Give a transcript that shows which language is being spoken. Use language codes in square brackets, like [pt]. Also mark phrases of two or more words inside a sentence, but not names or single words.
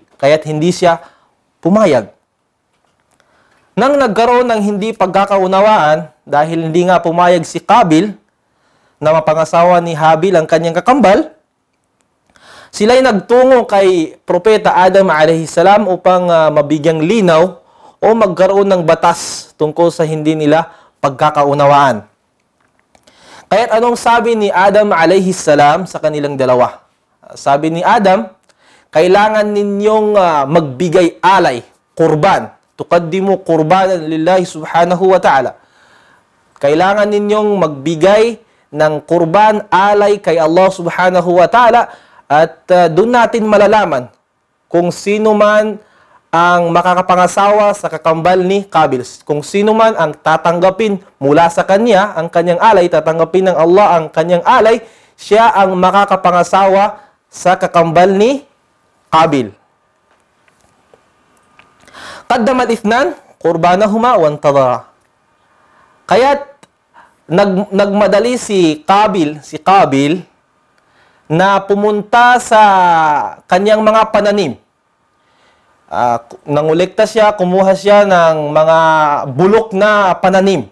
[tl] Kaya't hindi siya pumayag. Nang nagkaroon ng hindi pagkakaunawaan, dahil hindi nga pumayag si Qabil na mapangasawa ni Habil ang kanyang kakambal, sila'y nagtungo kay Propeta Adam [ar] عليه السلام [tl] upang mabigyang linaw o magkaroon ng batas tungkol sa hindi nila pagkakaunawaan. Kaya't anong sabi ni Adam [ar] عليه السلام [tl] sa kanilang dalawa? Sabi ni Adam, kailangan ninyong magbigay alay, kurban. [ar] تقدموا قربانا لله سبحانه وتعالى. [tl] Kailangan ninyong magbigay ng kurban, alay kay Allah [ar] سبحانه وتعالى [tl] at doon natin malalaman kung sino man ang makakapangasawa sa kakambal ni Qabil. Kung sino man ang tatanggapin mula sa kanya, ang kanyang alay, tatanggapin ng Allah ang kanyang alay, siya ang makakapangasawa sa kakambal ni Qabil. [ar] قدم الاثنان قربانهما وانتظرا. [tl] Kaya't nagmadali si Qabil na pumunta sa kanyang mga pananim. Nangolekta siya, kumuha siya ng mga bulok na pananim.